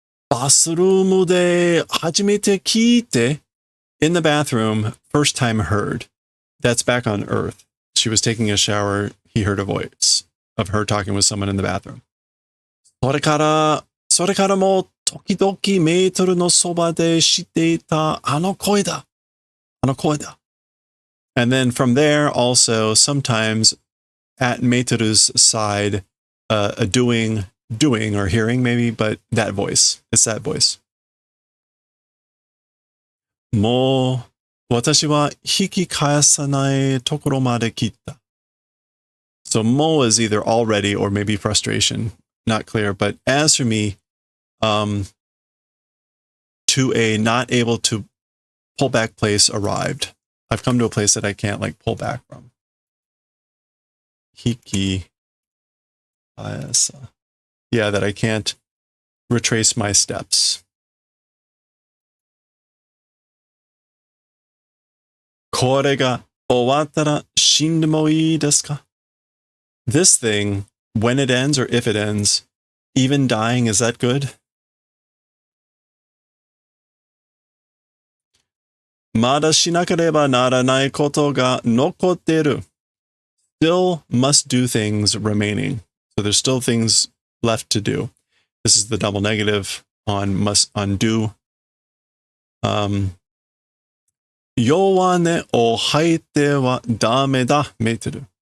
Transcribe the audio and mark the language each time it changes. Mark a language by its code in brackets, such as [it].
[ja] Bathroom de hajimete kite. [en] In the bathroom, first time heard. That's back on Earth. She was taking a shower. He heard a voice of her talking with someone in the bathroom. [ja] それからそれからも時々メートルのそばでしていたあの声だ。あの声だ。 [en] And then from there also sometimes at Meiteru's side, doing or hearing maybe, but that voice. It's that voice. [ja] もう私は引き返さないところまで来た。 [en] So mo is either already or maybe frustration. Not clear. But as for me, to a not able to pull back place arrived. I've come to a place that I can't like pull back from. Hiki. Yeah, that I can't retrace my steps. [ja] これが終わったら死んでもいいですか? [en] This thing, when it ends or if it ends, even dying, is that good? [ja] まだしなければならないことが残っている. [en] Still must do things remaining. So there's still things left to do. This is the double negative on must undo. [ja] 弱音を吐いてはダメだ、メーテル.